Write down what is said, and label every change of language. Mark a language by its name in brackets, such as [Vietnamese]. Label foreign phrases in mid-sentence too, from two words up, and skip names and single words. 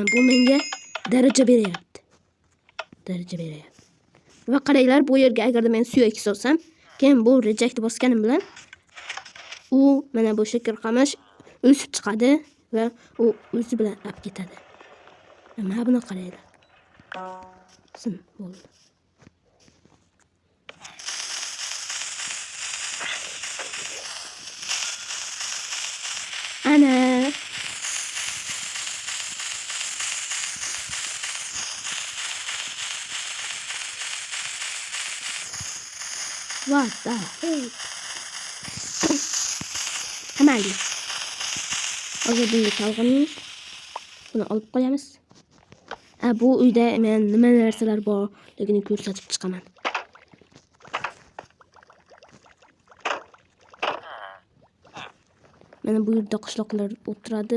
[Uzbek] Bu menga daraja beryapti. Va qaranglar, bu yerga agarda men suyak solsam, keyin bu reject bosganim bilan u mana bu shakar qamash o'sib chiqadi va u o'zi bilan olib ketadi. Mana buni qaranglar. Bo'ldi. Ana. [English] What the heck? [Uzbek] Mayli. Hozir bunga chalg'imiz. Buni olib qo'yamiz. Bu uyda men nima narsalar borligini ko'rsatib chiqaman. Mana bu yerda qishloqlar o'tiradi.